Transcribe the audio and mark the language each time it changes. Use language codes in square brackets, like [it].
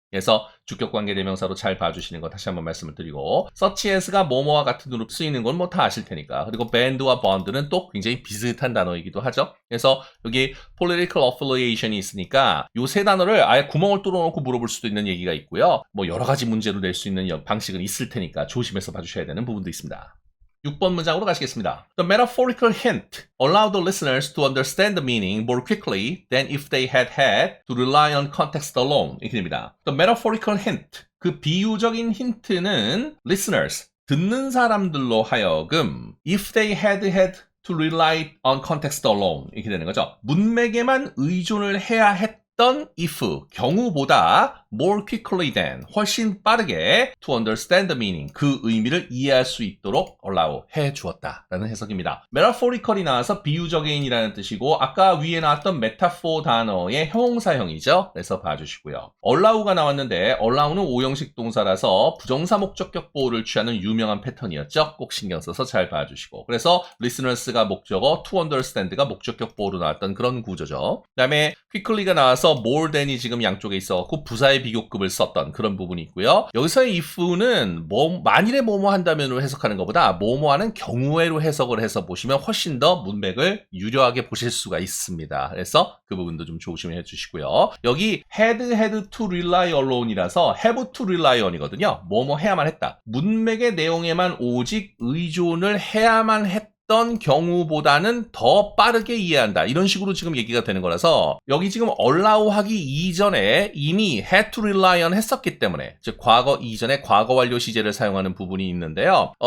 [ko] 그래서 주격관계 대명사로 잘 봐주시는 거 다시 한번 말씀을 드리고 such as가 뭐뭐와 같은 으로 쓰이는 건 뭐 다 아실 테니까 그리고 band와 bond는 또 굉장히 비슷한 단어이기도 하죠. 그래서 여기 political affiliation이 있으니까 이 세 단어를 아예 구멍을 뚫어놓고 물어볼 수도 있는 얘기가 있고요. 뭐 여러 가지 문제로 낼 수 있는 방식은 있을 테니까 조심해서 봐주셔야 되는 부분도 있습니다. 6번 문장으로 가시겠습니다. [en] The metaphorical hint allowed the listeners to understand the meaning more quickly than if they had to rely on context alone. [ko] 이렇게 됩니다. [en] The metaphorical hint. [ko] 그 비유적인 힌트는 [en] listeners, [ko] 듣는 사람들로 하여금 [en] if they had to rely on context alone. [ko] 이렇게 되는 거죠. 문맥에만 의존을 해야 했던 if, 경우보다 [en] more quickly than, [ko] 훨씬 빠르게 [en] to understand the meaning, [ko] 그 의미를 이해할 수 있도록 allow, 해주었다라는 해석입니다. metaphorical이 나와서 비유적인이라는 뜻이고 아까 위에 나왔던 metaphor 단어의 형용사형이죠. 그래서 봐주시고요. allow가 나왔는데 allow는 오형식 동사라서 부정사 목적격 보호를 취하는 유명한 패턴이었죠. 꼭 신경 써서 잘 봐주시고 그래서 listeners가 목적어, to understand가 목적격 보호로 나왔던 그런 구조죠. 그 다음에 quickly가 나와서 more than이 지금 양쪽에 있어갖고 부사의 비교급을 썼던 그런 부분이 있고요. 여기서의 if는 만일에 뭐뭐 한다면으로 해석하는 것보다 뭐뭐 하는 경우에로 해석을 해서 보시면 훨씬 더 문맥을 유려하게 보실 수가 있습니다. 그래서 그 부분도 좀 조심해 주시고요. 여기 had to rely alone이라서 have to rely on이거든요. 뭐뭐 해야만 했다. 문맥의 내용에만 오직 의존을 해야만 했다. 어떤 경우보다는 더 빠르게 이해한다. 이런 식으로 지금 얘기가 되는 거라서 여기 지금 allow 하기 이전에 이미 [en] had to rely on [ko] 했었기 때문에 즉 과거 이전에 과거 완료 시제를 사용하는 부분이 있는데요.